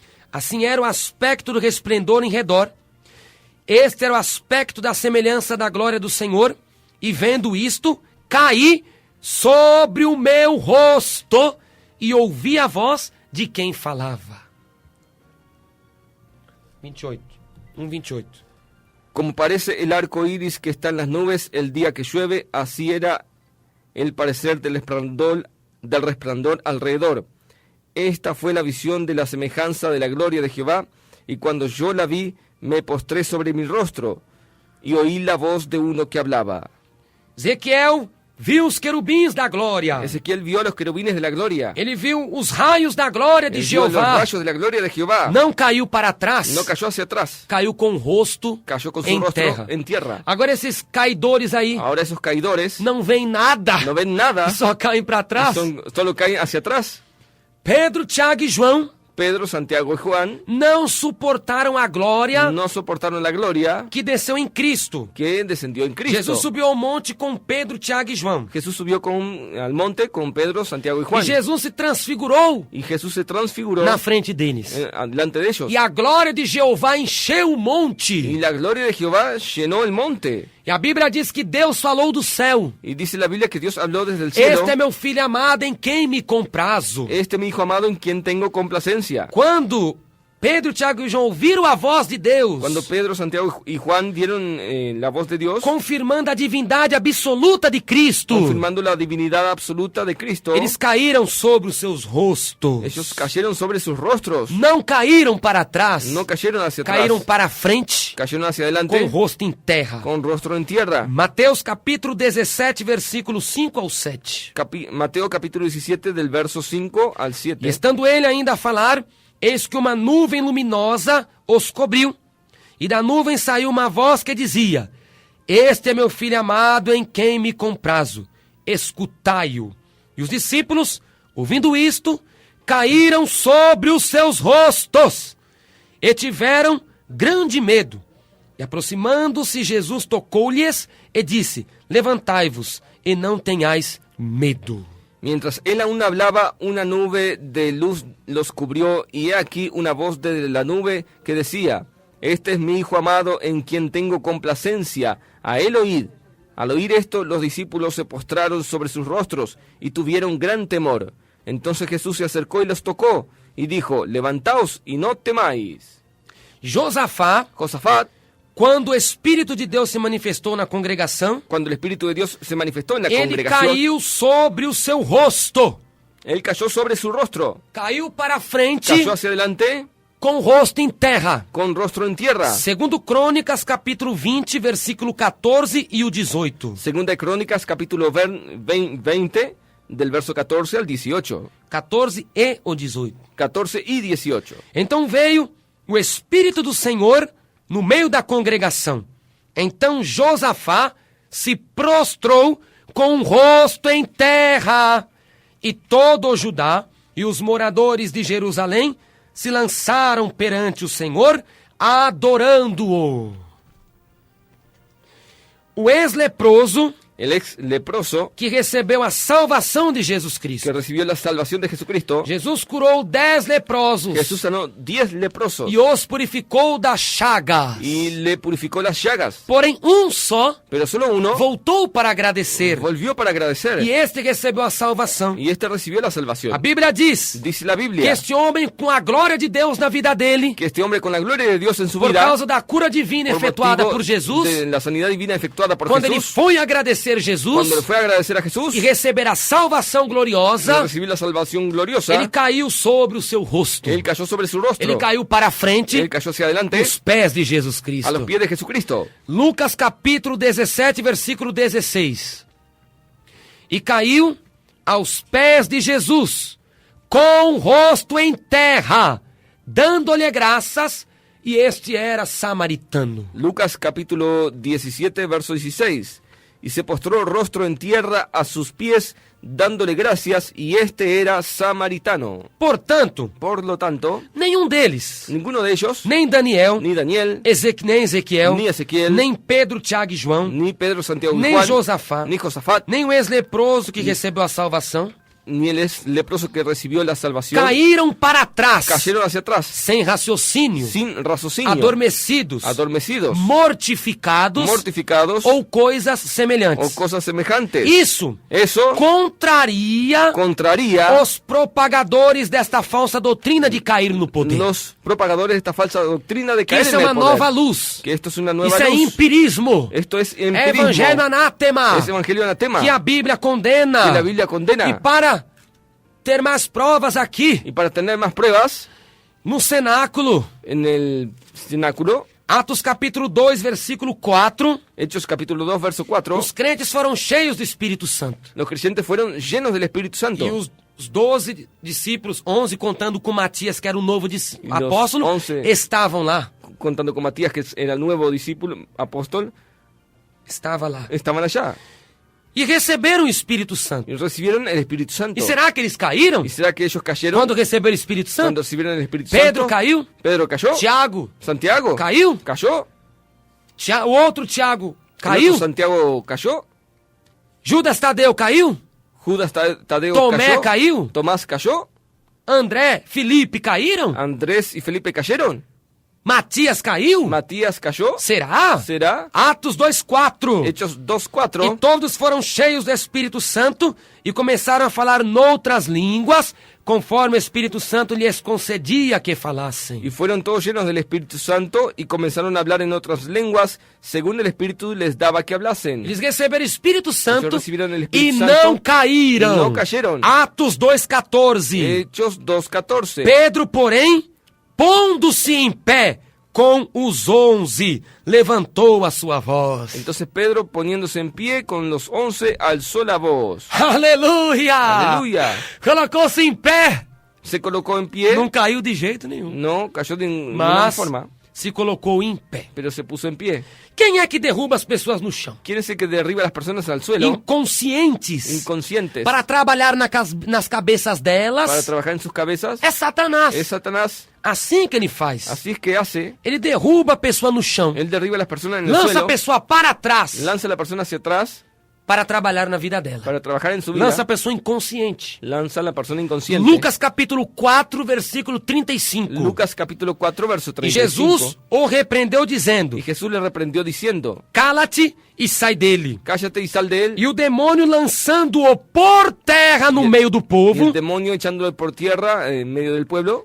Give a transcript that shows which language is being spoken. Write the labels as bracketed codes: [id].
[pt] Assim era o aspecto do resplendor em redor. Este era o aspecto da semelhança da glória do Senhor. E vendo isto, caí sobre o meu rosto e ouvi a voz de quem falava. 28. 1:28. [es] Como parece el arco iris que está en las nubes el día que llueve, así era el parecer del resplandor alrededor. Esta fue la visión de la semejanza de la gloria de Jehová, y cuando yo la vi, me postré sobre mi rostro, y oí la voz de uno que hablaba. [pt] Ezequiel viu os querubins da glória. [es] Ezequiel vio a los querubines de la gloria. [pt] Ele viu os raios da glória de [es] Él vio los [pt] Jeová. [es] rayos de la gloria de Jehová. [pt] Não caiu para trás. [es] No cayó hacia atrás, [pt] Caiu com o rosto [es] cayó con su [pt] em [es] rostro [pt] terra. [es] en tierra. [pt] Agora esses caidores aí [es] Ahora esos caidores [pt] não veem nada. [es] no ven nada, [pt] Só caem para trás. [es] solo caen hacia atrás. [pt] Pedro, Tiago e João [es] Pedro, Santiago y Juan [pt] não suportaram a glória [es] no soportaron la gloria [pt] que desceu em Cristo. [es] que descendió en Cristo. [pt] Jesus subiu ao monte com Pedro, Tiago e João. [es] Jesús subió al monte con Pedro, Santiago y Juan. [pt] E Jesus se transfigurou [es] Y Jesús se transfiguró [pt] na frente deles. [es] delante de ellos. [pt] E a glória de Jeová encheu o [es] Y [pt] monte. [es] la gloria de Jehová llenó el monte. [pt] E a Bíblia diz que Deus falou do céu. [es] Y dice la Biblia que Dios habló desde el cielo. [pt] Este é meu filho amado em quem me comprazo. [es] Este es mi hijo amado en quien tengo complacencia. [pt] Quando Pedro, Tiago e João ouviram a voz de Deus, [es] Cuando Pedro, Santiago y Juan dieron la voz de Dios, [pt] confirmando a divindade absoluta de Cristo, [es] confirmando la divinidad absoluta de Cristo, [pt] eles caíram sobre os seus rostos. [es] ellos cayeron sobre sus rostros. [pt] Não caíram para trás, [es] No cayeron hacia atrás. [pt] caíram para frente, [es] Cayeron hacia [pt] com o [es] adelante [pt] rosto em terra. [es] con rostro en tierra. [pt] Mateus capítulo 17, versículos 5 ao 7. [es] Mateo capítulo 17 del verso 5 al 7. [pt] E estando ele ainda a falar, eis que uma nuvem luminosa os cobriu, e da nuvem saiu uma voz que dizia: Este é meu filho amado em quem me comprazo, escutai-o. E os discípulos, ouvindo isto, caíram sobre os seus rostos e tiveram grande medo. E aproximando-se, Jesus tocou-lhes e disse: Levantai-vos e não tenhais medo. [es] Mientras él aún hablaba, una nube de luz los cubrió, y he aquí una voz de la nube que decía: Este es mi hijo amado en quien tengo complacencia, a él oíd. Al oír esto, los discípulos se postraron sobre sus rostros y tuvieron gran temor. Entonces Jesús se acercó y los tocó y dijo: Levantaos y no temáis. [pt] Josafá, [es] Josafat, [pt] quando o Espírito de Deus se manifestou na congregação, [es] cuando el Espíritu de Dios se manifestó en la [pt] ele [es] congregación, [pt] caiu sobre o seu rosto. [es] él cayó sobre su rostro, [pt] Caiu para frente [es] cayó hacia adelante [pt] com o rosto em terra. [es] con rostro en tierra. [pt] Segundo Crônicas, capítulo 20, versículo 14 e o 18. [es] Segunda de Crónicas, capítulo 20, del verso 14 al 18. [pt] 14 e o 18. [es] 14 y 18. [pt] Então veio o Espírito do Senhor no meio da congregação. Então Josafá se prostrou com o rosto em terra, e todo o Judá e os moradores de Jerusalém se lançaram perante o Senhor, adorando-o. O ex-leproso, [es] El ex leproso [pt] que recebeu a salvação de Jesus Cristo. [es] que recibió la salvación de Jesucristo, [pt] Jesus curou 10 leprosos [es] Jesús sanó 10 leprosos [pt] e os purificou das chagas. [es] y le purificó las llagas. [pt] Porém, só [es] Pero solo uno [pt] voltou para agradecer, [es] volvió para agradecer, [pt] e este recebeu a salvação. [es] y este recibió la salvación. [pt] A Bíblia diz [es] Dice la [pt] que [es] Biblia [pt] este homem, com a glória de Deus na vida dele, [es] que este hombre, con la gloria de Dios en su [pt] por [es] vida, [pt] causa da cura divina [es] por [pt] efetuada [es] motivo [pt] por Jesus, [es] de la sanidad divina efectuada por [pt] quando ele [es] Jesús, [pt] foi agradecer Jesus [es] cuando le fue a agradecer a Jesús [pt] e receber a salvação [es] y [pt] gloriosa, [es] recibir la salvación gloriosa, [pt] ele caiu sobre o seu rosto. [es] él cayó sobre su rostro, [pt] Ele caiu para frente [es] él cayó hacia adelante [pt] os pés de Jesus [es] a [pt] Cristo. [es] los pies de Jesucristo. [pt] Lucas capítulo 17, versículo 16. E caiu aos pés de Jesus, com o rosto em terra, dando-lhe graças, e este era samaritano. [es] Lucas capítulo 17, verso 16. Y se postró rostro en tierra a sus pies, dándole gracias, y este era samaritano. [pt] Portanto, [es] Por lo tanto, [pt] nenhum deles, [es] ninguno de ellos, [pt] nem Daniel, [es] ni Daniel, [pt] nem Ezequiel, [es] ni Ezequiel, [pt] nem Pedro, Tiago e João, [es] ni Pedro, Santiago y [pt] nem [es] Juan, [pt] Josafá, [es] ni Josafat, [pt] nem o ex-leproso que recebeu a salvação, [es] ni el leproso que recibió la salvación, [pt] caíram para trás, [es] cayeron hacia atrás, [pt] sem raciocínio, [es] sin raciocinio, [pt] adormecidos, [es] adormecidos, [pt] mortificados [es] mortificados [pt] ou coisas [es] o [pt] semelhantes. [es] cosas semejantes. [pt] Isso [es] Eso [pt] contraria [es] contraría [pt] os propagadores desta falsa doutrina de cair no poder. [es] los propagadores de esta falsa doctrina de [pt] Que [es] caer [pt] isso [es] en [pt] é [es] el [pt] uma [es] poder. [pt] nova luz. [es] Que esto es una nueva [pt] Isso é [es] luz. [pt] empirismo. [es] Esto es [pt] É [es] empirismo. [pt] evangelho anátema. [es] Es evangelio anatema. [pt] Que a Bíblia condena. [es] Que la Biblia condena. [pt] E para ter mais provas aqui, [es] Y para tener más pruebas, [pt] no cenáculo, [es] en el cenáculo, [pt] Atos capítulo 2, versículo 4, [es] Hechos capítulo 2, verso 4, [pt] os crentes foram cheios do Espírito Santo. [es] los creyentes fueron llenos del Espíritu Santo. [pt] E os 12 discípulos, 11 contando com Matias, que era o novo [es] los [pt] apóstolo, [es] 11 [pt] estavam lá. [es] Contando con Matías, que era el nuevo discípulo, apóstol, [pt] Estava lá. [es] estaban allá. [pt] E receberam o Espírito Santo. [es] Y recibieron el Espíritu Santo. [pt] E será que eles caíram? [es] ¿Y será que ellos cayeron [pt] Quando receberam o Espírito [es] cuando [pt] Santo? [es] recibieron el Espíritu [pt] Pedro [es] Santo? [pt] caiu? [es] Pedro cayó. [pt] Tiago [es] Santiago [pt] caiu? [es] cayó. [pt] O outro Tiago [es] El [pt] caiu? [es] otro Santiago cayó. [pt] Judas Tadeu caiu? [es] Judas Tadeo [pt] Tomé [es] cayó. [pt] caiu? [es] Tomás cayó. [pt] André, Felipe caíram? [es] Andrés y Felipe cayeron. [pt] Matias caiu? [es] Matías cayó. [pt] Será? [es] ¿Será? [pt] Atos 2:4. [es] Hechos [pt] E [es] 2:4. [pt] todos foram cheios do Espírito Santo e começaram a falar noutras línguas, conforme o Espírito Santo lhes concedia que falassem. [es] Y fueron todos llenos del Espíritu Santo y comenzaron a hablar en otras lenguas, según el Espíritu les daba que hablasen. [pt] Eles receberam o Espírito Santo receberam o e Espírito não Santo caíram. e não caíram. Atos 2:14. [es] Hechos 2:14. [pt] Pedro, porém, pondo-se em pé com os 11, levantou a sua voz. [es] Entonces Pedro, poniéndose en pie con los 11, alzó la voz. [pt] Aleluia! [es] Aleluia! [pt] Colocou-se em pé. [es] Se colocó en pie. [pt] Não caiu de jeito nenhum. [es] No cayó de ninguna [pt] Mas [es] forma, [pt] se colocou em pé. [es] pero se puso en pie. [pt] Quem é que derruba as pessoas no chão? [es] ¿Quién es el que derriba a las personas al suelo? [pt] Inconscientes. [es] Inconscientes. [pt] Para trabalhar nas cabeças delas. [es] Para trabajar en sus cabezas. [pt] É Satanás. [es] Es Satanás. [pt] Assim que ele faz. [es] Así es que hace. [pt] Ele derruba a pessoa no chão. [es] Él derriba a las personas en el [pt] Lança a [es] suelo. [pt] pessoa para trás. [es] Lanza a la persona hacia atrás [pt] Para trabalhar na vida dela. [es] para trabajar en su vida. [pt] Lança a pessoa inconsciente. [es] Lanza a la persona inconsciente. [pt] Lucas capítulo 4, versículo 35. [es] Lucas capítulo 4, verso [pt] E [es] 35. [pt] Jesus o repreendeu dizendo: [es] Y Jesús le reprendió diciendo: [pt] cala-te e sai dele. [es] cállate y sal de él. [pt] E o demônio lançando-o por terra no meio do [es] Y [pt] povo, [es] el demonio echándolo por tierra en medio del pueblo,